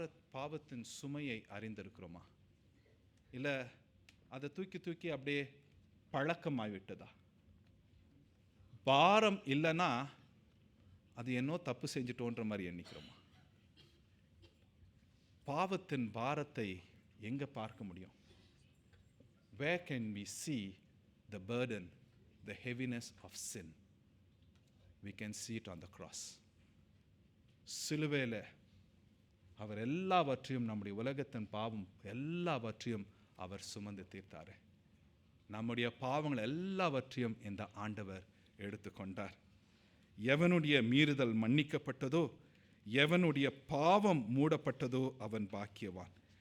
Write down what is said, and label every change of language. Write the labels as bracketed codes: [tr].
[ta] பாவத்தின் சுமையை அறிந்திருக்கிறோமா? இல்லை அதை தூக்கி தூக்கி அப்படியே பழக்கமாகிவிட்டதா? பாரம் இல்லைன்னா அது என்னோ தப்பு செஞ்சிட்டோன்ற மாதிரி எண்ணிக்கிறோமா? பாவத்தின் பாரத்தை எங்க பார்க்க முடியும்? [en] Where can we see the burden, the heaviness of sin? We can see it on the cross. [ta] சிலுவையில் அவர் எல்லாவற்றையும், நம்முடைய உலகத்தின் பாவம் எல்லாவற்றையும் அவர் சுமந்து தீர்த்தார். நம்முடைய பாவங்கள் எல்லாவற்றையும் இந்த ஆண்டவர் எடுத்துக்கொண்டார். எவனுடைய மீறுதல் மன்னிக்கப்பட்டதோ, எவனுடைய பாவம் மூடப்பட்டதோ அவன் பாக்கியவான்.